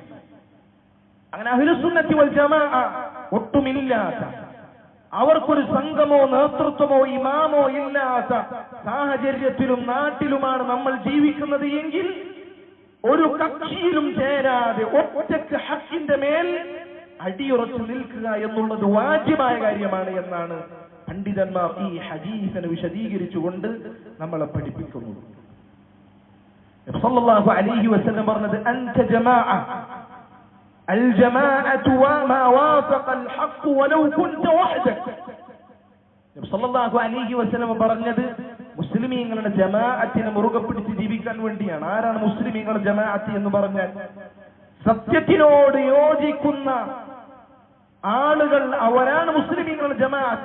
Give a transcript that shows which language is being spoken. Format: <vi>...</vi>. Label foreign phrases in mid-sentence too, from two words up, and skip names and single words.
<ml>അങ്ങനെ</ml> <ar>أهل السنة والجماعة</ar> <ml>ഒട്ടുമില്ലാത്ത, അവർക്കൊരു സംഘമോ നേതൃത്വമോ ഇമാമോ ഇല്ലാത്ത സാഹചര്യത്തിലും നാട്ടിലുമാണ് നമ്മൾ ജീവിക്കുന്നത് എങ്കിൽ ഒരു കക്ഷിയിലും ചേരാതെ ഒറ്റക്ക് ഹക്കിന്റെ മേൽ അടിയുറച്ചു നിൽക്കുക എന്നുള്ളത് വാജിബായ കാര്യമാണ് എന്നാണ് പണ്ഡിതന്മാർ ഈ ഹദീസിനെ വിശദീകരിച്ചുകൊണ്ട് നമ്മളെ പഠിപ്പിക്കുന്നത്.</ml> <ar>صلى الله عليه وسلم പറഞ്ഞത് أنت جماعة الجماعة وما وافق الحق ولو كنت وحدك.</ar> <ml>നബി</ml> <ar>صلى الله عليه وسلم</ar> <ml>പറഞ്ഞത് മുസ്ലിമീങ്ങളുടെ ജമാഅത്തിനെ മുറുകെ പിടിച്ച് ജീവിക്കാൻ വേണ്ടിയാണ്. ആരാണ് മുസ്ലിമീങ്ങളുടെ ജമാഅത്ത് എന്ന് പറഞ്ഞാൽ? സത്യത്തിനോട് യോജിക്കുന്ന ആളുകൾ, അവരാണ് മുസ്ലിമീങ്ങളുടെ ജമാഅത്ത്.</ml>